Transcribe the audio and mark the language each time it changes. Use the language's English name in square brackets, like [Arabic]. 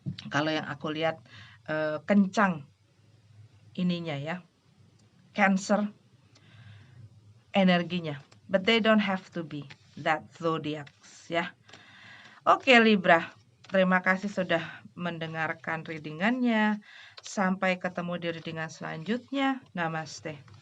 [Indonesian] Kalau yang aku lihat kencang ininya ya, Cancer energinya. [English] But they don't have to be that zodiacs ya. [Indonesian] Oke Libra, terima kasih sudah mendengarkan readingannya. Sampai ketemu di readingan selanjutnya. Namaste.